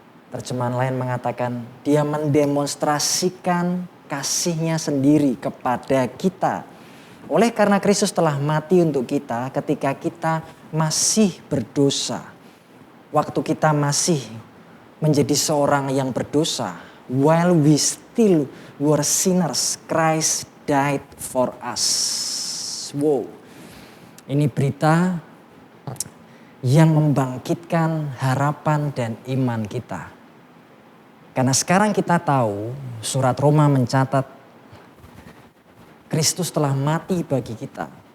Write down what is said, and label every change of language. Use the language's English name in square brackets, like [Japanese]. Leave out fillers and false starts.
[Indonesian] Terjemahan lain mengatakan dia mendemonstrasikan kasihnya sendiri kepada kita. Oleh karena Kristus telah mati untuk kita ketika kita masih berdosa. Waktu kita masih menjadi seorang yang berdosa. [English] While we still were sinners, Christ died for us. Wow. [Indonesian] Ini berita yang membangkitkan harapan dan iman kita. Karena sekarang kita tahu surat Roma mencatat Kristus telah mati bagi kita.